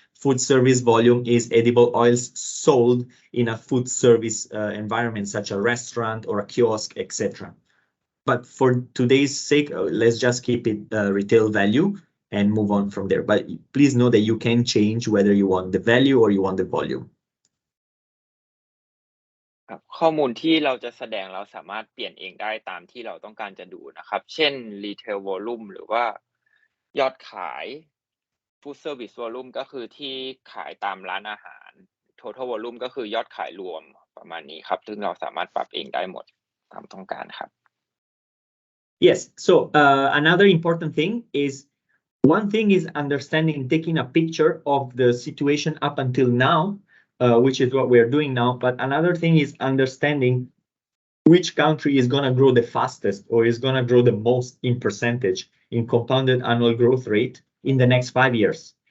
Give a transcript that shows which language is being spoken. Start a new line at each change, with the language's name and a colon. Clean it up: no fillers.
English: Food service volume is edible oils sold in a food service environment, such a restaurant or a kiosk, etc. But for today's sake, let's just keep it retail value and move on from there. But please know that you can change whether you want the value or you want the volume.
Thai: ครับข้อมูลที่เราจะแสดงเราสามารถเปลี่ยนเองได้ตามที่เราต้องการจะดูนะครับเช่น retail volume หรือว่ายอดขาย food service volume ก็คือที่ขายตามร้านอาหาร total volume ก็คือยอดขายรวมประมาณนี้ครับซึ่งเราสามารถปรับเองได้หมดตามต้องการครับ
English: Yes, so another important thing is one thing is understanding, taking a picture of the situation up until now, which is what we're doing now. But another thing is understanding which country is going to grow the fastest or is going to grow the most in percentage in compounded annual growth rate in the next 5 years.